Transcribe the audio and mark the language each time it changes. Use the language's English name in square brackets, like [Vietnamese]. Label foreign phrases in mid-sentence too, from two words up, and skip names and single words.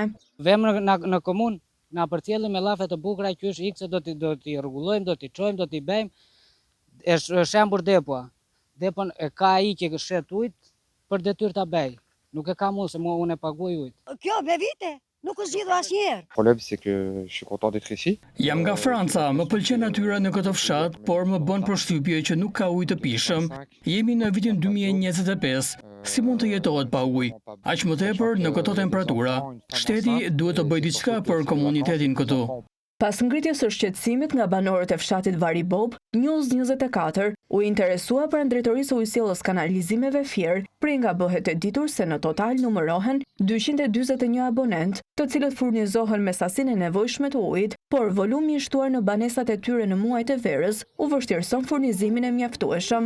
[Albanian] Vem në komunë, na përcjellim me llafe të bukura qysh ikse do t'i rregullojmë, do t'i çojmë, do t'i bëjmë. Është shembur depoa. Depon e ka ai që shet ujit për detyrë ta bëj. Nuk e ka mua se unë e paguaj ujit. Kjo me vite nuk u zgjidhur asnjëherë. [French] Le problème, c'est que je suis content d'être ici. [Albanian] Jam nga Franca, më pëlqen natyra në këtë fshat, por më bën përshtypje që nuk ka ujë të pijshëm. Jemi në vitin 2025. Si mund të jetohet pa ujë? Aq më tepër në këto temperatura. Shteti duhet të bëjë diçka për komunitetin këtu. Pas ngritjes së shqetësimit nga banorët e fshatit Varibo, News 24 u interesua pranë drejtorisë së ujësjelljes kanalizimeve Fier, prej nga bëhet e ditur se në total numërohen 241 abonent, të cilët furnizohen me sasinë e nevojshme të ujit, por volumi i shtuar në banesat e tyre në muajt e verës u vështirëson furnizimin e mjaftueshëm.